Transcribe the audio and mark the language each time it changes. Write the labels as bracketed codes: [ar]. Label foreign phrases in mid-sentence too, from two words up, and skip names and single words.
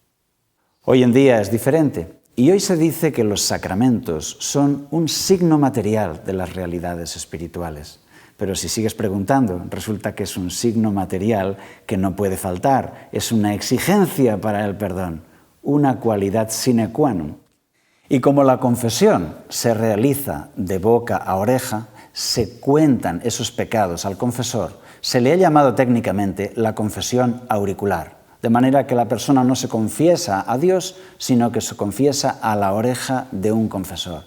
[es] Hoy en día es diferente. Y hoy se dice que los sacramentos son un signo material de las realidades espirituales. Pero si sigues preguntando, resulta que es un signo material que no puede faltar. Es una exigencia para el perdón, una cualidad [la] sine qua non. [es] Y como la confesión se realiza de boca a oreja, se cuentan esos pecados al confesor. Se le ha llamado técnicamente la confesión auricular. De manera que la persona no se confiesa a Dios, sino que se confiesa a la oreja de un confesor.